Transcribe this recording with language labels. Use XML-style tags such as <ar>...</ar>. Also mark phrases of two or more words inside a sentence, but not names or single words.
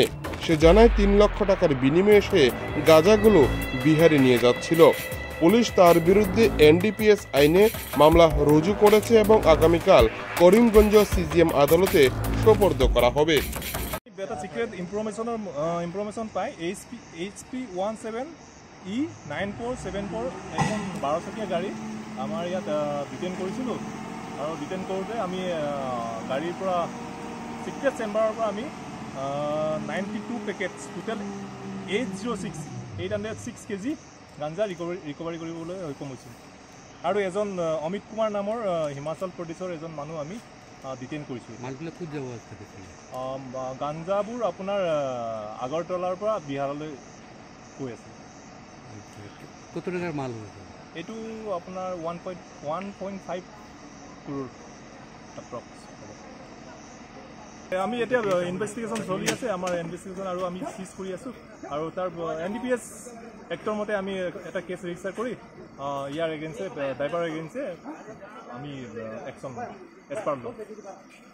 <bn>সে জানায় 3 লক্ষ টাকার বিনিময়ে সে গাঁজাগুলো বিহারে নিয়ে যাচ্ছিল। পুলিশ তার বিরুদ্ধে NDPS আইনে মামলা রুজু করেছে এবং আগামীকাল করিমগঞ্জ CGM আদালতে সোপর্দ করা হবে।</bn> <as>এটা</as> <en>secret information</en> <as>পাই HP 17E 9474 এখন 12 চকীয়া গাড়ী আমাৰ ইয়াত ডিটেইন কৰিছিলোঁ আৰু ডিটেইন কৰোঁতে আমি গাড়ীৰ পৰা</as> <en>secret chamberৰ</en> <as>পৰা আমি 92</as> <en>packets total</en> <as>806 কেজি গাঞ্জা ৰিকভাৰী কৰিবলৈ সক্ষম হৈছোঁ। আৰু এজন অমিত কুমাৰ নামৰ হিমাচল প্ৰদেশৰ এজন মানুহ আমি ডিটেইন কৰিছোঁ। মালবিলাক ক'ত যাব আছে? গাঞ্জাবোৰ আপোনাৰ আগৰতলাৰ পৰা বিহাৰলৈ গৈ আছে।</as> <bn>কত টাকার মাল হয়েছে?</bn> <as>এইটো আপোনাৰ 1.5 crore এপ্ৰক্স। আমি এতিয়া ইনভেষ্টিগেশ্যন চলি আছে, আমাৰ ইনভেষ্টিগেশ্যন আৰু আমি সিজ কৰি আছোঁ আৰু তাৰ NDPS এক্টৰ মতে আমি এটা</as> <en>case register</en> <as>কৰি ইয়াৰ এগেইনষ্টে</as> <en>driver againstে</en> <as>আমি</as> <en>action as per law.</en>